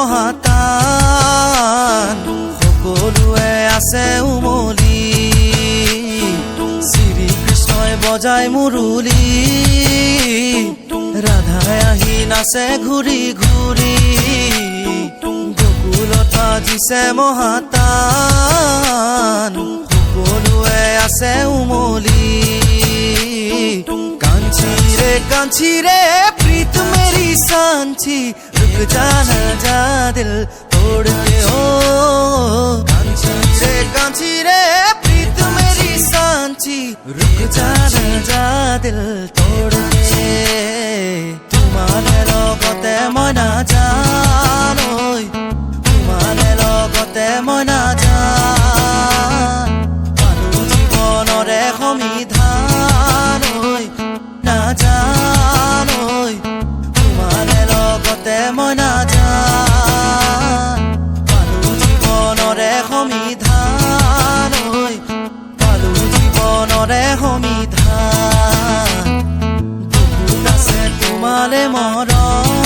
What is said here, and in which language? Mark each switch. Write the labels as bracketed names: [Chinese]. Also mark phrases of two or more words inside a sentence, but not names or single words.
[Assamese] মহাতান সকলোৱে আছে উমলি শ্ৰীকৃষ্ণই বজাই মুরুলি রাধাই আহি নাচে ঘূৰি ঘূৰি গোকুলত বাজিছে মহাতান সকলোৱে আছে উমলি [Hindi] कांची रे प्रीत मेरी सांची रुक जाना जा दिल तोड़ के हो कांची रे प्रीत मेरी सांची रुक जाना जा दिल तोड़ के [Assamese] तुम्हारे লগতে মই না জানোই তোমাৰে লগতে মই না জান পালো জীৱনৰে সমিধান ঐ না জানোই তোমাৰে লগতে মই না জান পালো জীৱনৰে সমিধান ঐ পালো জীৱনৰে সমিধান বুকুত আছে তোমালে মৰম